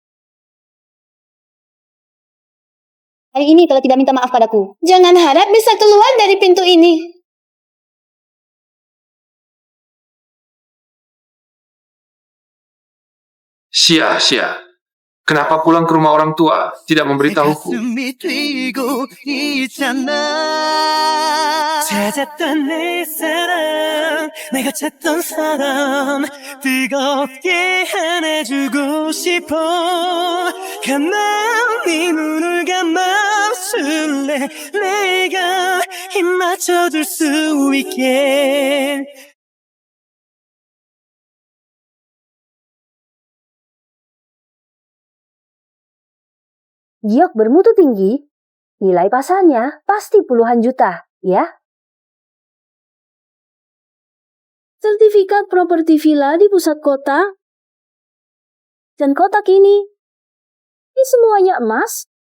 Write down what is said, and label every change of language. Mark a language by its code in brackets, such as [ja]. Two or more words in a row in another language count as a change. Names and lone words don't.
[id] Hari ini kalau tidak minta maaf padaku, Jangan harap bisa keluar dari pintu ini. Sia-sia. Kenapa pulang ke rumah orang tua tidak memberitahuku? [ko] 가슴이 뛰고 있잖아. 찾았던 내 사랑, 내가 찾던 사람, 뜨겁게 안아주고 싶어. 가만히 눈을 감아줄래? 내가 힘 맞춰줄 수 있게. [id] giok bermutu tinggi, nilai pasarnya pasti puluhan juta, ya? Sertifikat properti villa di pusat kota, dan kotak ini semuanya emas.